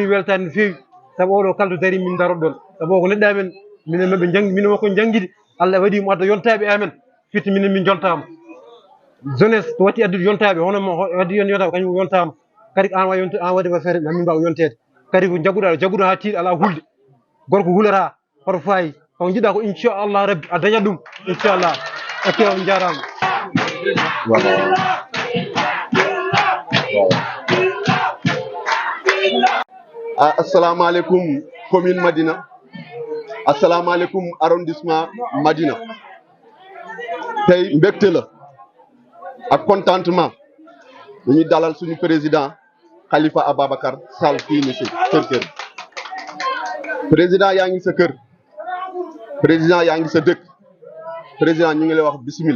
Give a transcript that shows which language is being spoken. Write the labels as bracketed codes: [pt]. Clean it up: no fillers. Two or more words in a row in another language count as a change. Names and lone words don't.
[ff] weltade no feewi sabu oɗo kaldo dari min darot ɗon sabu o ko neɗɗo amen minen maɓe jangi minen wonko jangguide Allah waɗi mo adda yontaɓe amen fitti minen min jontama jeunesse to watti addude yontaɓe hono waddi yon yontaɓe kañum yontama kadi an wawi an waɗi wa feere min mbawa yontede kadi ko jagguɗa ha tiiɗa ala hulde gorko hulata hoto fayi ko jiɗɗa ko [ar] إن شاء الله ربي [ff] a dañat ɗum inchallah ok on jarama [ar] السلام عليكم commune Madina, السلام عليكم arrondissement Madina. [wo] Tey mbégte la ak contentement dañuy dalal suñu président Khalifa Ababacar Sall fii ni si kër président yaa ngi sa kër président yaa ngi sa dëkk président ñu ngi lay wax bismillah.